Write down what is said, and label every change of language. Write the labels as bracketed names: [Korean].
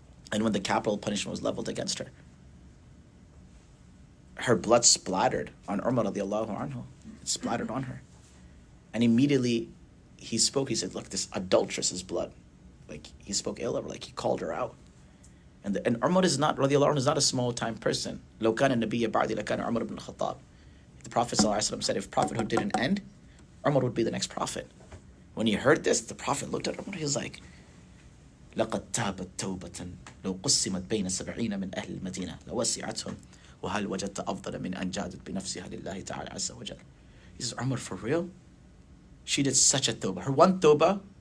[English] And when the capital punishment was leveled against her, her blood splattered on Umar radiallahu anhu. It splattered on her. And immediately he spoke, he said, look, this adulteress's blood. Like, he spoke ill of her, like he called her out. And Umar is not, radiallahu anhu, is not a small-time person. [Arabic] لو كان النبي بعدي لكان عمر بن الخطاب. [English] The Prophet ﷺ said if prophethood didn't end, Umar would be the next prophet. When he heard this, the Prophet looked at Umar, he was like, [Arabic] لقد تابت توبة لو قسمت بين 70 من أهل المدينة لوسعتهم وهل وجدت أفضل من أن جادت بنفسها لله تعالى عز وجل. [English] He says, Umar, for real? She did such a tawbah. Her one tawbah